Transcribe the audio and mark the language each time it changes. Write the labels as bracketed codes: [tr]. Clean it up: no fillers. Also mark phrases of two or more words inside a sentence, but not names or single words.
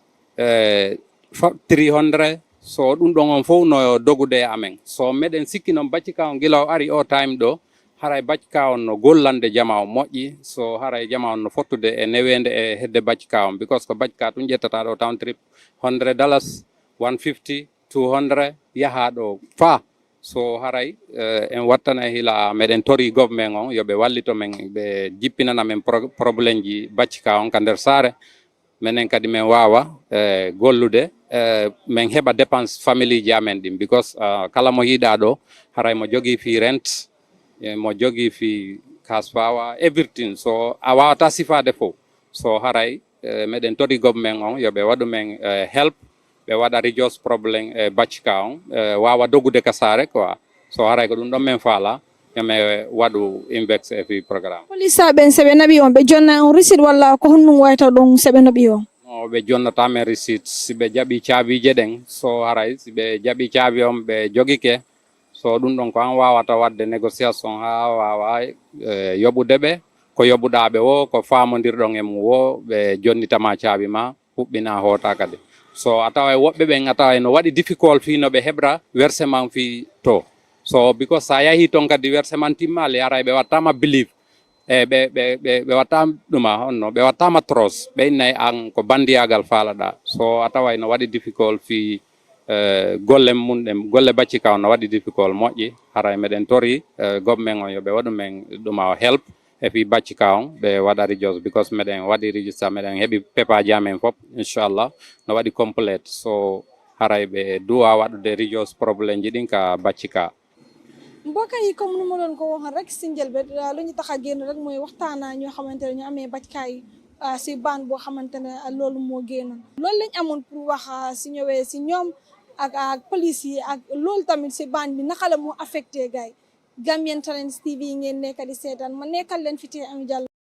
[ff] 300 so ɗum ɗon on fof no dogude amen so meɗen sikki noon baccika on gila o ari o time ɗo haray baccika on no gollande jama o moƴƴi so haray jama on no fottude e newende e hedde baccika on because ko baccika ɗum ƴettata ɗo [en] town trip [ff] $100 150 200 yaha ɗo fa so haray en wattana hila meɗen tori government on yoɓe wallito men ɓe jippinana men probléme ji baccika on ka nder saare menen kadi men wawa gollude men heɓa [fr] dépense famille [ff] ji amen ɗin because kala mo yiɗa ɗo haray mo jogui fi rent mo jogui fi kasfawa everything so a wawata sifade fof so haray meɗen tori government on yoɓe waɗu men help ɓe waɗa reduce probléme e baccika on wawa dogude ka saare quoi so haray ko ɗum ɗon men faala yome waɗu invex e fi programme Police ɓen seɓe naɓi on ɓe jonna on receipt walla ko honnum wayta ɗum seɓe naɓi on no ɓe jonnata men receipt si ɓe jaɓi caabije ɗen so haray si ɓe jaɓi caabi on ɓe jogike so ɗum ɗon ko an wawata wadde négociation ha wawa yoɓude ɓe ko yoɓuɗaɓe wo ko famodirɗon e mum wo ɓe jonnitama caabi ma huɓɓina hoota kadi so a tawa woɓɓe ɓen a tawa no waɗi difficult fi no ɓe heɓra versement fi to so because sa yahi toon kadi versement timmali aray ɓe wattama believe ɓe wattama ɗuma honno ɓe wattama tros ɓe innayi an ko bandiyagal faalaɗa so a tawa no waɗi difficult fi golle mum ɗen golle baccika on no waɗi difficult moƴƴi haray meɗen tori government on yoɓe waɗu men ɗuma help e fi baccika on ɓe waɗa regios because meɗen waɗi registre meɗen heeɓi pepaji amen foof inchallah no waɗi complete so haray ɓe duwa waɗude regios probléme ji ɗin ka baccika [wo] mbokk yi comme nu ma doon ko waxoon rek si njëlbeen lu ñu tax a génn rek mooy waxtaana ñoo xamante ne ñu amee baccikaay si baan boo xamante ne loolu moo génnoon loolu lañ amoon pour wax si ñëwee si ñoom ak police yi ak loolu tamit si baan bi naka la moo affecté gars yi Gambian Talents TV ngeen nekk di seetaan ma nekkal leen fi tey Ami Jallow